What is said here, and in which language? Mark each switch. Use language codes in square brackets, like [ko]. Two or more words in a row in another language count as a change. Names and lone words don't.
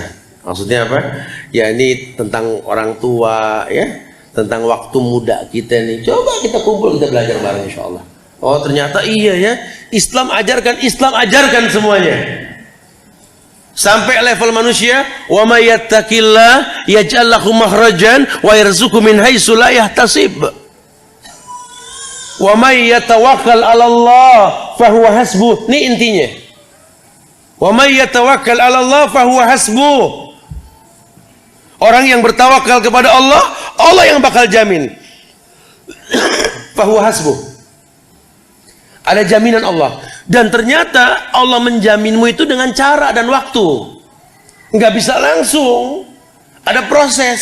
[id] Maksudnya apa? Ya ini tentang orang tua, ya, tentang waktu muda kita nih. Coba kita kumpul, kita belajar bareng [ar] إن شاء الله. [id] Oh ternyata iya ya, Islam ajarkan semuanya. Sampai level manusia, [ar] ومن يتق الله يجعل له مخرجا ويرزقه من حيث لا يحتسب. ومن يتوكل على الله فهو حسبه. [id] Ini intinya. [ar] ومن يتوكل على الله فهو حسبه. [id] Orang yang bertawakal kepada Allah, Allah yang bakal jamin. [ar] فهو حسبه. [id] Ada jaminan Allah. Dan ternyata Allah menjaminmu itu dengan cara dan waktu. Nggak bisa langsung. Ada proses.